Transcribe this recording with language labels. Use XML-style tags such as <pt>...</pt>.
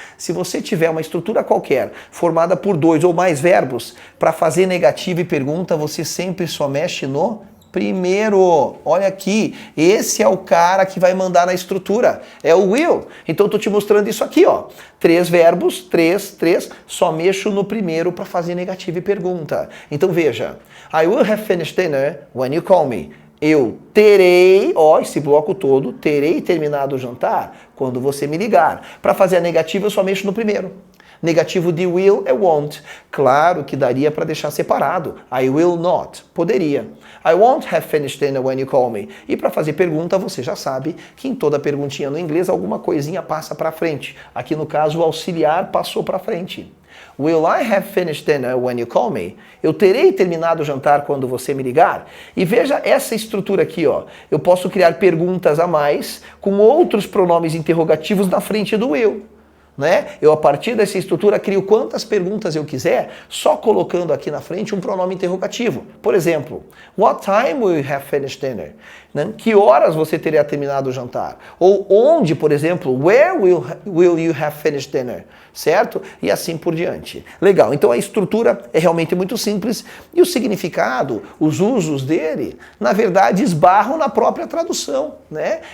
<pt>Se você tiver uma estrutura qualquer formada por 2 ou mais verbos, para fazer negativa e pergunta, você sempre só mexe no primeiro. Olha aqui, esse é o cara que vai mandar na estrutura, é o will. Então eu tô te mostrando isso aqui, ó. 3 verbos, 3, só mexo no primeiro para fazer negativa e pergunta. Então veja,</pt> <en>I will have finished dinner when you call me.</en> <pt>Eu terei, esse bloco todo, terei terminado o jantar quando você me ligar. Para fazer a negativa eu só mexo no primeiro. Negativo de will é won't. Claro que daria para deixar separado.</pt> <en>I will not.</en> <pt>Poderia.</pt> <en>I won't have finished dinner when you call me.</en> <pt>E para fazer pergunta, você já sabe que em toda perguntinha no inglês alguma coisinha passa para frente. Aqui no caso o auxiliar passou para frente.</pt> <en>Will I have finished dinner when you call me?</en> <pt>Eu terei terminado o jantar quando você me ligar? E veja essa estrutura aqui, ó. Eu posso criar perguntas a mais com outros pronomes interrogativos na frente do will. Né? Eu, a partir dessa estrutura, crio quantas perguntas eu quiser, só colocando aqui na frente um pronome interrogativo. Por exemplo,</pt> <en>what time will you have finished dinner?</en> <pt>Né? Que horas você teria terminado o jantar? Ou onde, por exemplo,</pt> <en>where will you have finished dinner?</en> <pt>Certo? E assim por diante. Legal, então a estrutura é realmente muito simples e o significado, os usos dele, na verdade, esbarram na própria tradução. Né?</pt>